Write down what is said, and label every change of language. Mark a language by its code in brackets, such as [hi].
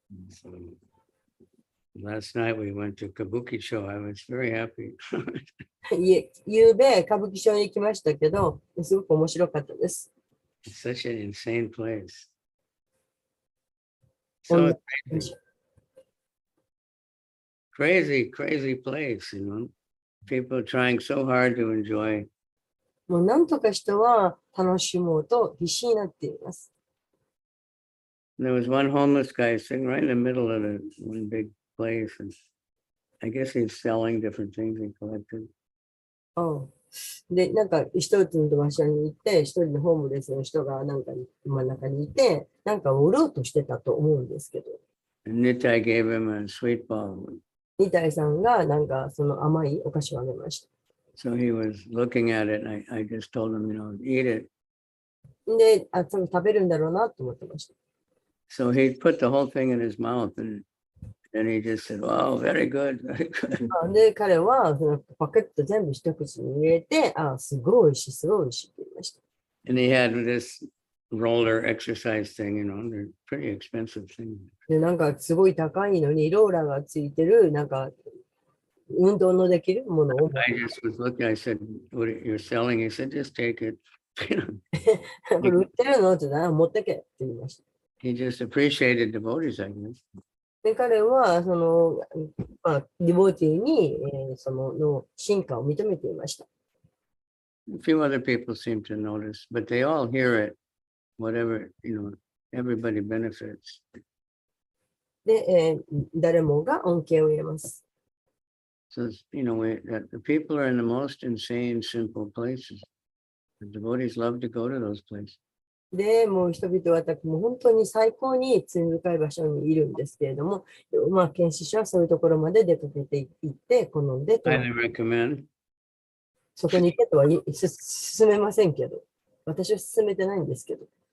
[en] So, last night we went to Kabuki show. I was very happy. [ja] ゆうべ、歌舞伎町に行きましたけど、すごく面白かったです。 [en] It's such an insane place. So crazy place, People trying so hard to enjoy. [ja] もうなんとか人は楽しもうと必死になっています。 [en] There was one homeless guy sitting right in the middle of one big place, and I guess he's selling different things he collected. [ja] で、なんか一つの場所に行って、一人のホームレスの人がなんか真ん中にいて、なんか売ろうとしてたと思うんですけど。 [en] And Nitai gave him a sweet ball. [ja] ニタイさんがなんかその甘いお菓子をあげました。 [en] So he was looking at it, and I just told him, eat it. [ja] で、多分食べるんだろうなと思ってました。 [en] So he put the whole thing in his mouth, and he just said, "Wow, very good, very good." [ja] で、彼はそのパケット全部一口に入れて、すごい美味しい、すごい美味しいって言いました。 [en] And he had this roller exercise thing, they're pretty expensive things. [ja] で、なんかすごい高いのにローラーがついてる、なんか運動のできるものを。 [en] I just was looking, I said, "What you're selling?" He said, "Just take it." [ja] これ売ってるのって言ったら持ってけって言いました。 [en] He just appreciated devotees, I guess. [ja] で、彼は、ディボーティーに、の進化を認めていました。 [en] A few other people seem to notice, but they all hear it, whatever, everybody benefits. [ja] で、誰もが恩恵を得ます。 [en] So, that the people are in the most insane, simple places. The devotees love to go to those places. [ja] で、もう人々はもう本当に最高に罪深い場所にいるんですけれども、まあ、研修者はそういうところまで出かけていって、好んで、 [en] Highly recommend. [ja] そこに行けとは進めませんけど、私は進めてないんですけど。